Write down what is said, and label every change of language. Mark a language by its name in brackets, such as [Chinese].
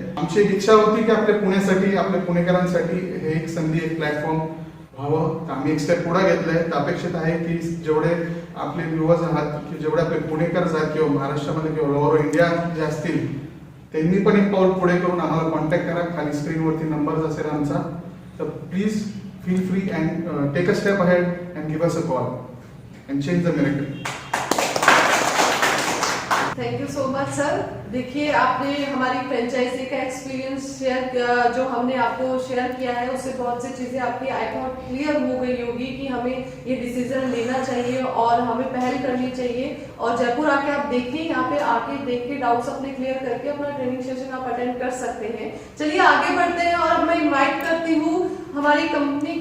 [Marathi] आमची एक इच्छा होती की आपल्या पुण्यासाठी, आपल्या पुणेकरांसाठी हे एक संधी, एक प्लॅटफॉर्म व्हावं, तर आम्ही एक स्टेप पुढे घेतलंय। तर अपेक्षित आहे की जेवढे आपले व्ह्युअर्स आहात, की जेवढे आपले पुणेकर आहेत किंवा महाराष्ट्रामध्ये किंवा ओव्हर इंडिया जे असतील, त्यांनी पण एक पाऊल पुढे करून आम्हाला कॉन्टॅक्ट करा। खाली स्क्रीनवरती नंबर असेल आमचा, तर please [English] feel free and take a step ahead and give us a call and change the miracle. Thank you so much sir. [Hindi] देखिए, आपने हमारी फ्रेंचाइजी का एक्सपीरियंस शेयर किया, जो हमने आपको शेयर किया है उससे बहुत सी चीजें आपकी आई थॉट क्लियर हो गई होगी कि हमें ये डिसीजन लेना चाहिए और हमें पहल करनी चाहिए। और जयपुर आके आप देखिए, यहाँ पे आके देख के डाउट्स अपने क्लियर करके अपना ट्रेनिंग सेशन आप अटेंड कर सकते हैं। चलिए आगे बढ़ते हैं और अब मैं इन्वाइट करती हूँ हमारी कंपनी